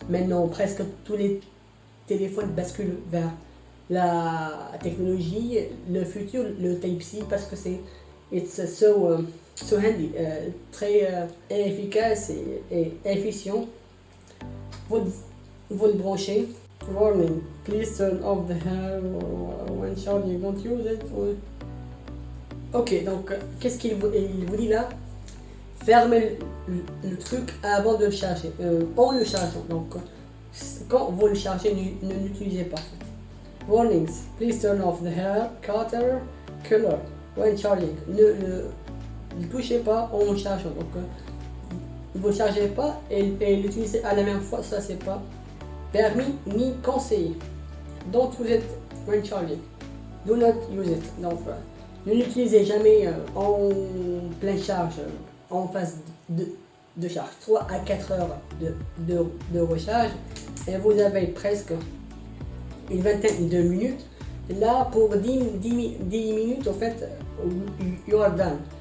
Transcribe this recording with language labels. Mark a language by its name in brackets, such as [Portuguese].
[French] Maintenant, presque tous les téléphones basculent vers la technologie, le futur, le Type-C, parce que [English] it's so handy, [French] très efficace et efficient. Vous le branchez. [English] Warning, please turn off the hair when charging, don't use it. [French] Ok, donc qu'est-ce qu'il vous dit là? Fermez le truc avant de le charger, en le chargeant. Donc quand vous le chargez, ne l'utilisez pas. [English] Warnings, please turn off the hair cutter color when charging. [French] Ne touchez pas en chargeant. Donc vous ne chargez pas et l'utiliser à la même fois, ça c'est pas permis ni conseillé. [English] Don't use it when charging. Do not use it. [French] Donc ne l'utilisez jamais en pleine charge, en phase de charge. 3 à 4 heures de recharge et vous avez presque une vingtaine de minutes. Là, pour 10 minutes, en fait, [English] you are done.